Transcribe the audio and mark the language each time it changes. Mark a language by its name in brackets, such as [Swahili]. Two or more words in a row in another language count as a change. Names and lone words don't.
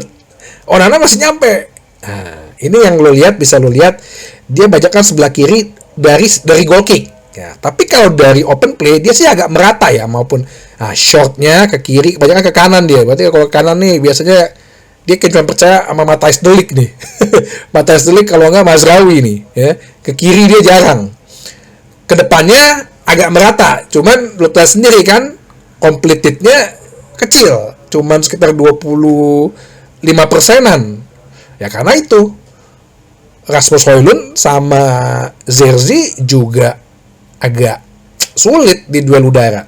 [Indonesian] Onana masih nyampe. Nah, ini yang bisa lo lihat dia bajakan sebelah kiri dari [English] goal kick [Indonesian] ya. Tapi kalau dari [English] open play [Indonesian] dia sih agak merata ya, maupun shortnya ke kiri kebanyakan ke kanan dia. Berarti kalau ke kanan nih biasanya dia cuma percaya sama Matthijs de Ligt nih. Matthijs de Ligt kalau nggak Mazraoui nih ya. Ke kiri dia jarang. Ke depannya agak merata. Cuman lo lihat sendiri kan completed-nya kecil, cuman sekitar 25%-an. Ya karena itu Rasmus Højlund sama Zirkzee juga agak sulit di duel udara.